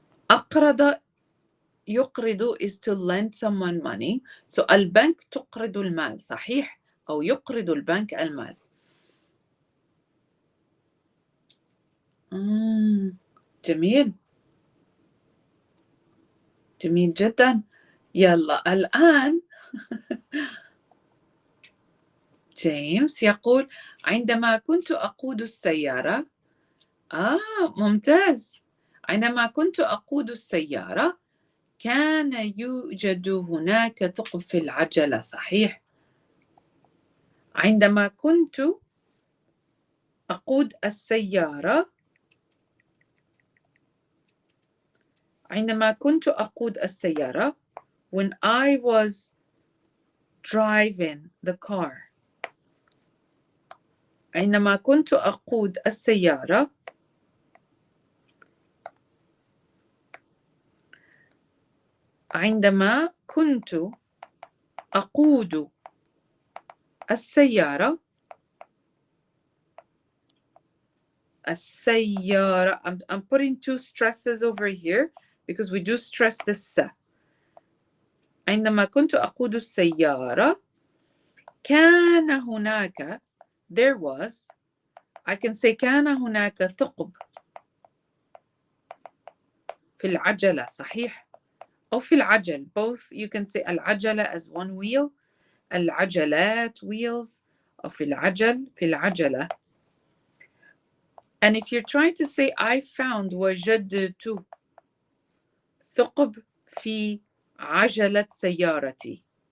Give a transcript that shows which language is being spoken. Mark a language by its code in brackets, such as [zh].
[ar] أقرض يقرض [en] is to lend someone money. [ar] So البنك تقرض المال. صحيح. أو يقرض البنك المال. جميل. جميل جدا. يلا الآن جيمس يقول عندما كنت أقود السيارة. ممتاز. عندما كنت أقود السيارة كان يوجد هناك ثقب في العجلة. صحيح. عندما كنت أقود السيارة. عندما كنت أقود السيارة. [en] When I was driving the car. [ar] عندما كنت أقود السيارة عندما كنت أقود السيارة. السيارة. [en] I'm putting two stresses over here because we do stress this. [ar] عندما كنت أقود السيارة كان هناك. [en] There was. I can say [ar] كان هناك ثقب في العجلة. صحيح. أو في العجل. Both. [en] You can say العجلة as one wheel. العجلات wheels. [ar] أو في العجل. في العجلة. [en] And if you're trying to say I found [ar] وجدت ثقب في عجلة سيارتي.